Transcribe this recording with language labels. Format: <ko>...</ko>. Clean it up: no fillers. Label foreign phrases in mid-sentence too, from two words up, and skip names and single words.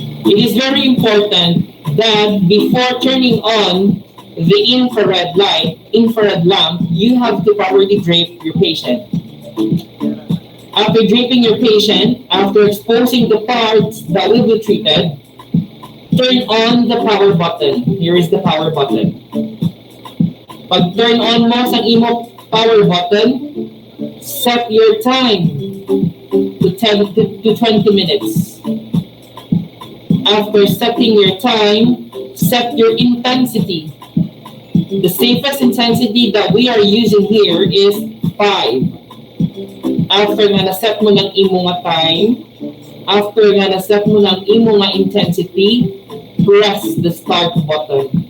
<en>It is very important that before turning on the infrared lamp, you have to properly drape your patient. After draping your patient, after exposing the parts that will be treated, turn on the power button. Here is the power button.</en> <hil>Pag turn on mo sa imo</hil> <en>power button, set your time to 10 to 20 minutes. After setting your time, set your intensity. The safest intensity that we are using here is 5.</en> <hil>After nga na-set mo ng imo nga time, after nga na-set mo ng imo nga intensity,</hil> <en>press the start button.</en>